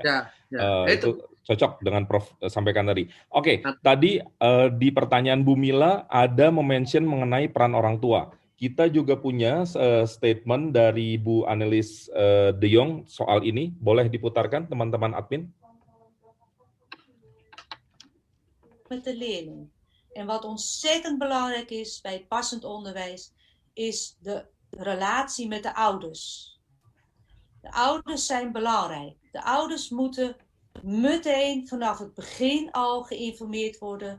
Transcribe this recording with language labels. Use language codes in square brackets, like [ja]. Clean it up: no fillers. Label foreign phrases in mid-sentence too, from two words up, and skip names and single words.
[id] Itu cocok dengan Prof sampaikan tadi. Oke, tadi di pertanyaan Bu Mila ada mention mengenai peran orang tua. Kita juga punya statement dari Bu Annelies de Jong soal ini. Boleh diputarkan teman-teman admin? [nl] Met de leerling. En wat ontzettend belangrijk is bij het passend onderwijs, is de relatie met de ouders. De ouders zijn belangrijk. De ouders moeten meteen vanaf het begin al geïnformeerd worden.